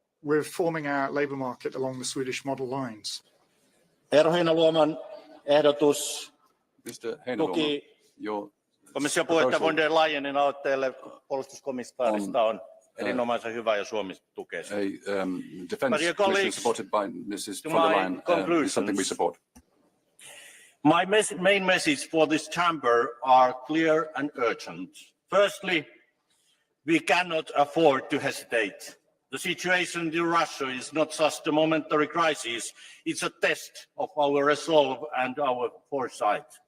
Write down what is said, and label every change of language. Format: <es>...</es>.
<en>We're forming our labour market along the Swedish model lines.</en> <fi>Herra Heinäluoman ehdotus tuki komission puheenjohtaja von der Leyenin aloitteelle puolustuskomissaarista on erinomaisen hyvä ja Suomi tukee sitä.</fi> <en>Defence Commission supported by Mrs. von der Leyen is something we support. My main message for this chamber are clear and urgent. Firstly, we cannot afford to hesitate. The situation in Russia is not just a momentary crisis, it's a test of our resolve and our foresight.</en>